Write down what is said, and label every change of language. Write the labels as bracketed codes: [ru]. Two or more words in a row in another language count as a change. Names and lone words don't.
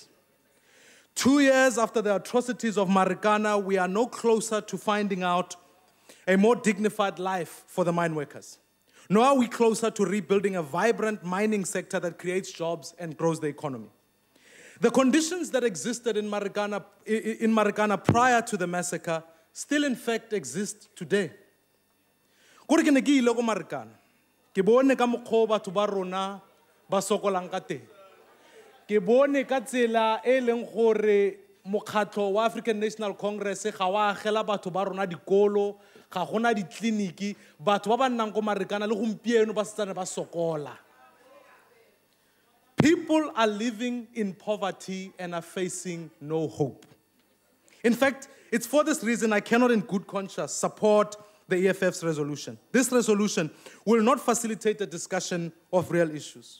[en] 2 years after the atrocities of Marikana, we are no closer to finding out a more dignified life for the mine workers. Nor are we closer to rebuilding a vibrant mining sector that creates jobs and grows the economy. The conditions that existed in Marikana prior to the massacre still in fact exist today. [tn] Kore ke ne ke ile go Marikana, ke bone ka mokgwa batho ba rona ba sokolang ka teng. ke bone ka tsela e leng gore mokgatlo wa African National Congress ga wa agela batho ba rona dikolo, ga gona ditleliniki, batho ba ba nnang ko Marikana le gompieno ba setsana ba sokola. [en] People are living in poverty and are facing no hope. In fact, it's for this reason I cannot in good conscience support the EFF's resolution. This resolution will not facilitate the discussion of real issues.